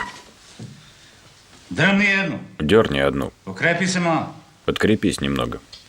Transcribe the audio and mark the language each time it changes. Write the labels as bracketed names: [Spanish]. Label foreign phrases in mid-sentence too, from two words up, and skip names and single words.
[Serbian] drni jednu. [Russian] дерни одну. [Serbian] Pokrepi se malo. [Russian] Подкрепись немного.